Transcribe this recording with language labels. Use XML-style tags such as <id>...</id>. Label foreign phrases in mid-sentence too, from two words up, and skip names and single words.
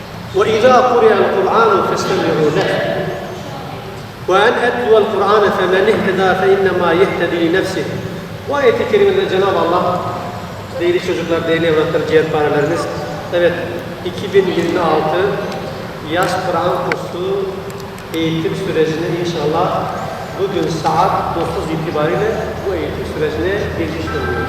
<ar>وإذا قرئ القرآن فاستمعوا له وأن أتلو القرآن فمن اهتدى فإنما يهتدي لنفسه.</ar> <tr>Bu ayet-i kerimede Cenab-ı Allah, değerli çocuklar, değerli evlatlar, ciğerpareleriniz, evet 2026 yaz Kur'an kursu eğitim sürecine inşallah bugün saat 9 itibariyle bu eğitim sürecine geçiş bulunuyoruz.</tr>